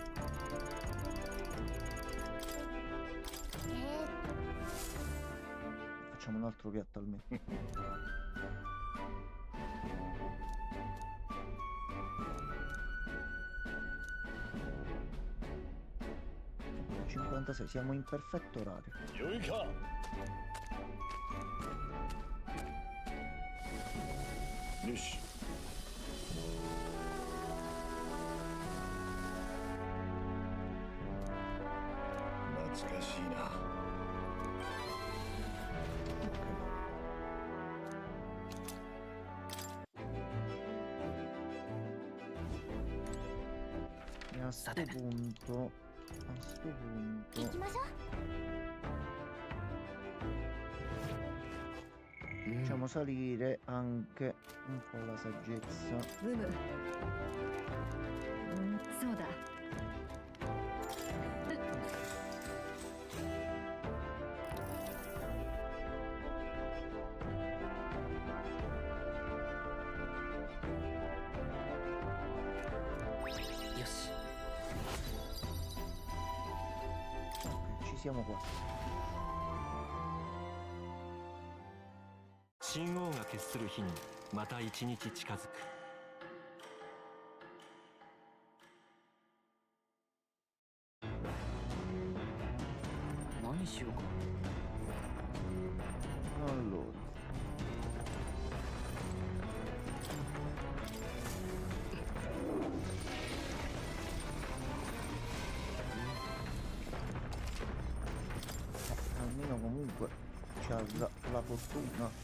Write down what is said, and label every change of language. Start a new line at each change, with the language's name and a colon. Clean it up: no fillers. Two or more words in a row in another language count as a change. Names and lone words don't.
Italian: Facciamo un altro piatto almeno. 56, siamo in perfetto orario.
Japanese: 良いか。よし。懐かしいな。
Italian: E a sto punto,
Japanese: 行きましょう
Italian: facciamo salire anche un po' la saggezza.
Japanese: うむそうだよし
Italian: Ok, ci siamo quasi.
Japanese: 神王が決する日にまた一日近づく。何しようか
Italian: Allora. Almeno comunque c'ha la fortuna.